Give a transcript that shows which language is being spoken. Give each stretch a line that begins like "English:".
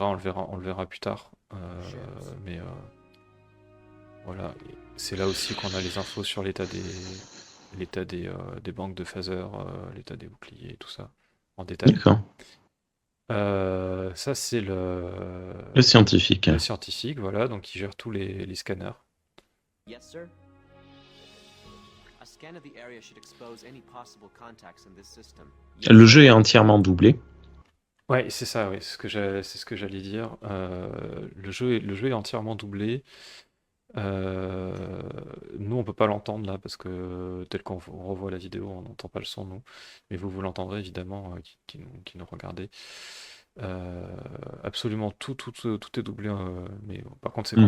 French: On le verra plus tard. Mais voilà, et c'est là aussi qu'on a les infos sur l'état des banques de phasers, l'état des boucliers, tout ça, en détail. D'accord. Ça, c'est Le scientifique. le scientifique, voilà, donc il gère tous les scanners.
English: Yes, sir. A scan of the area should expose any possible contacts in this system. Yes,
French: Le
English: sir.
French: jeu est entièrement doublé. Ouais, c'est ça, oui, c'est ce que j'allais dire. Le jeu est entièrement doublé. Nous, on peut pas l'entendre là parce que tel qu'on revoit la vidéo, on n'entend pas le son, nous. Mais vous l'entendrez évidemment, qui nous regardez. Euh, Absolument tout est doublé, mais par contre, c'est qu'en